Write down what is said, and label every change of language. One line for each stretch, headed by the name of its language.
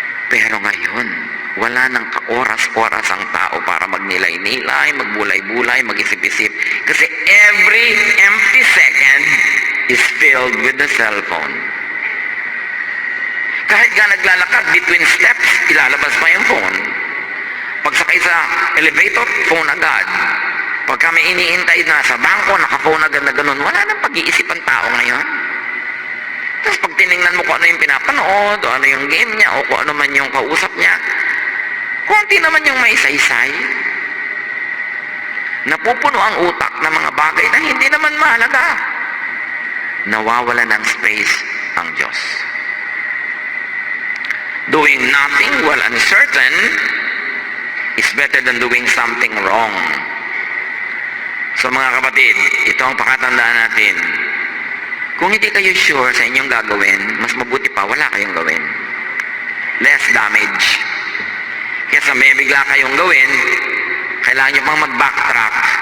Filipino: Pero ngayon, wala nang kaoras-oras ang tao para magnilay-nilay, magbulay-bulay, mag-isip-isip.
English: Kasi every empty second is filled with the cellphone.
Filipino: Kahit nga naglalakad between steps, ilalabas pa yung phone. Pagsakay sa elevator, phone agad. Pag kami iniintay na sa bangko, naka-phone agad na ganun, wala nang pag-iisip ang tao ngayon. Tapos pag tinignan mo kung ano yung pinapanood, o ano yung game niya, o kung ano man yung kausap niya, konti naman yung may saysay. Napupuno ang utak ng mga bagay na hindi naman mahalaga. Nawawala ng space ang Diyos.
English: Doing nothing while uncertain is better than doing something wrong.
Filipino: So mga kapatid, ito ang pakatandaan natin. Kung hindi kayo sure sa inyong gagawin, mas mabuti pa wala kayong gawin. Less damage. Kesa may bigla kayong gawin, kailangan nyo pang mag-backtrack.